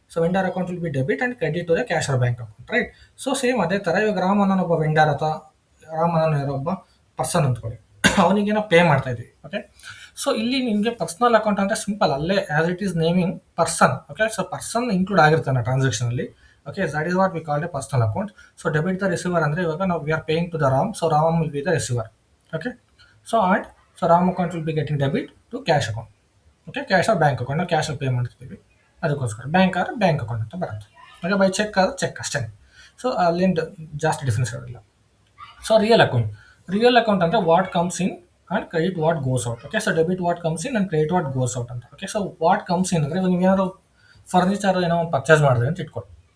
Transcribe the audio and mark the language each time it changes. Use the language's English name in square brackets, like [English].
[English] So vendor account will be debit and credit to the cash or bank account, right? [Kannada] So same ಅದೇ ಥರ ಇವಾಗ ರಾಮನನ್ನ ಒಬ್ಬ vendor ಅಥವಾ ರಾಮನನ್ನ ಯಾರೋ ಒಬ್ಬ ಪರ್ಸನ್ ಅಂದ್ಕೊಳ್ಳಿ, ಅವನಿಗೇನೋ ಪೇ ಮಾಡ್ತಾ ಇದ್ದೀವಿ. ಓಕೆ, ಸೊ ಇಲ್ಲಿ ನಿಮಗೆ ಪರ್ಸನಲ್ ಅಕೌಂಟ್ ಅಂದರೆ ಸಿಂಪಲ್, ಅಲ್ಲೇ [English] As it is naming person. [Kannada] Okay, so person include ಆಗಿರ್ತಾನೆ ಟ್ರಾನ್ಸಾಕ್ಷನಲ್ಲಿ. [English] Okay, that is what we call a personal account. So debit the receiver [Kannada] ಅಂದ್ರೆ ಇವಾಗ ನಾವು [English] we are paying to the RAM, so RAM will be the receiver. Okay, so and so RAM account will be getting debit to cash account. [Kannada] Okay, cash or bank account, ನಾವು ಕ್ಯಾಶಲ್ಲಿ pay ಮಾಡ್ತೀವಿ, ಅದಕ್ಕೋಸ್ಕರ bank ಆದ್ರೆ bank account ಅಂತ ಬರುತ್ತೆ. ಹಾಗೆ by check ಆದ್ರೆ check ಅಷ್ಟೇ. So ಅಲ್ಲಿಂದ ಜಾಸ್ತಿ ಡಿಫ್ರೆನ್ಸ್ ಇರೋದಿಲ್ಲ. [English] So real account ಅಂದರೆ what comes in and credit what goes out. [Kannada] Okay, [English] so debit what comes in and credit what goes out [Kannada] ಅಂತ. Okay, so what comes in ಅಂದರೆ ಇವಾಗ ನೀವೇನಾದ್ರು ಫರ್ನಿಚರ್ ಏನೋ ಪರ್ಚೇಸ್ ಮಾಡಿದ್ರೆ ಅಂತ ಇಟ್ಕೊಳ್ಳಿ.